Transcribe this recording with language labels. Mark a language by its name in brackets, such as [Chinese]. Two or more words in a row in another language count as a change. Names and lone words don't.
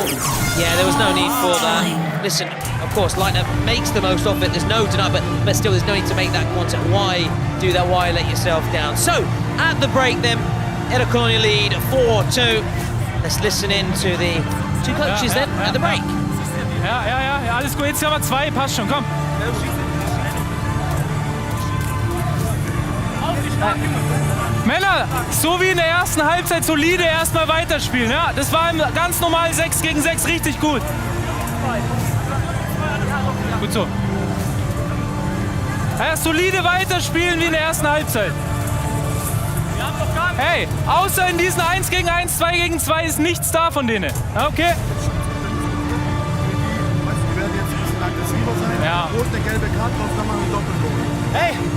[English] Yeah, there was no need for that. Listen, of course, Leitner makes the most of it. There's no deny, but still, there's no need to make that contact. Why do that? Why let yourself down? So, at the break then, Eder Colonia lead 4-2. Let's listen in to the two coaches then at the break. [German] Ja, alles gut. Jetzt haben wir 2, passt schon, komm. Männer, so wie in der ersten Halbzeit, solide erstmal weiterspielen. Ja? Das war im ganz normal 6 gegen 6 richtig gut. Gut so. Ja, solide weiterspielen wie in der ersten Halbzeit. Hey, außer in diesen 1 gegen 1, 2 gegen 2 ist nichts da von denen. Okay? Ja. Wo ist der gelbe Karte, drauf kann man einen Doppelgoal. Hey!